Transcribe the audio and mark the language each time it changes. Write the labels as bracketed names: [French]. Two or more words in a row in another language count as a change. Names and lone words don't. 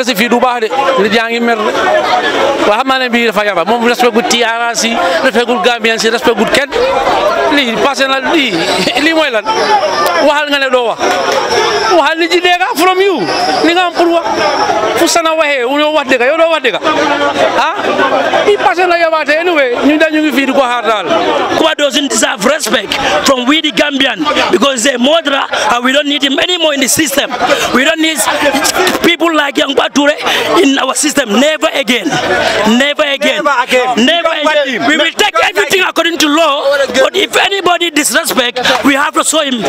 [Wolof] si fii du baax de nit yaa ngi mer waa xam naa ne bii dafa yabaat moom respect gu Trrc respect gu Gambian si respect gu kenn lii passé na lii mooy lan waxal nga ne doo waxal nit yi dégg [English] from you [Wolof] li nga am pour wax fu sana waxee yow wax dëgg yow doo wax dëgg ah bii passé na yabaate anyway ñu ngi fii di ko xaar daal. [English] Yankuba doesn't deserve respect from we the Gambian because they're murderer and we don't need him anymore in the system. We don't need people like Yankuba Toure in our system. Never again. Never again. Never again. We will take everything according to law, but if anybody disrespect, we have to show him.